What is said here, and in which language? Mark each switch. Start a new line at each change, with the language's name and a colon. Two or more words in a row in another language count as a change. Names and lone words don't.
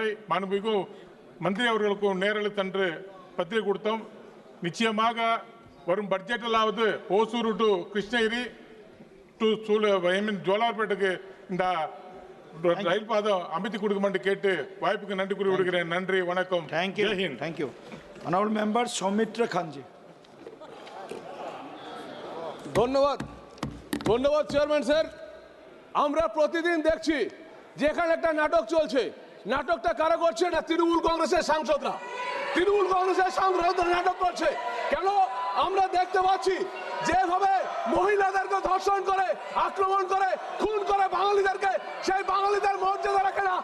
Tamil: மாண்புமிகு மந்திரி அவர்களுக்கும் நேரில் தன்று பத்திரிகை கொடுத்தோம். நிச்சயமாக வரும் பட்ஜெட்டிலாவது ஓசூர் டு கிருஷ்ணகிரி டு ஜோலார்பேட்டுக்கு இந்த ரயில் பாதம் அமைத்து கொடுக்குமான்னு கேட்டு வாய்ப்புக்கு நன்றி கூறி விடுகிறேன். நன்றி, வணக்கம்.
English: thank you. honourable member सौमित्र खान जी।
Bangla: ধন্যবাদ
English: chairman sir.
Bangla: আমরা প্রতিদিন দেখছি যেখানে একটা নাটক চলছে, নাটকটা কারা করছে? না তৃণমূল কংগ্রেসের সাংসদরা। তৃণমূল কংগ্রেসের সাংসদরা নাটক করছে। কেন? আমরা দেখতে পাচ্ছি যেভাবে মহিলাদেরকে ধর্ষণ করে, আক্রমণ করে, খুন করে বাঙালিদেরকে, সেই বাঙালিদের মর্যাদা রাখে না।